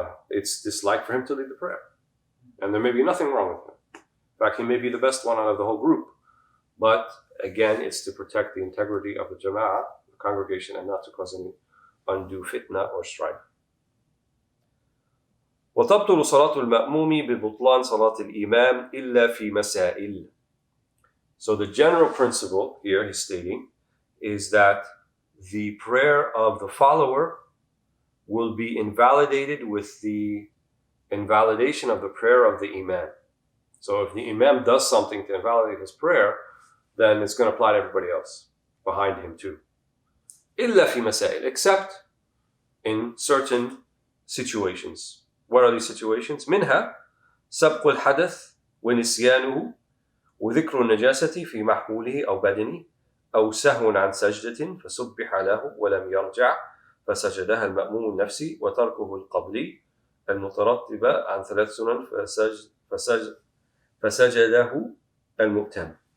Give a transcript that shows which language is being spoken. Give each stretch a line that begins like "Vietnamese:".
English: It's dislike for him to lead the prayer. And there may be nothing wrong with him. In fact, he may be the best one out of the whole group. But again, it's to protect the integrity of the jama'ah, the congregation, and not to cause any undue fitna or strife.
Arabic: وتبطل صلاة المأموم ببطلان صلاة الإمام إلا في مسائل.
English: So the general principle here he's stating is that the prayer of the follower will be invalidated with the invalidation of the prayer of the imam. So if the imam does something to invalidate his prayer, then it's going to apply to everybody else behind him too.
Arabic: إلا في مسائل,
English: except in certain situations. What are these situations?
Arabic: منها سبق الحدث ونسيانه وذكر النجاسة في محموله أو بدنه أو سهو عن سجدة فسبح له ولم يرجع فسجدها المأموم النفسي وتركه القبلي المترتبة عن 3 سنن فسجده المؤتم.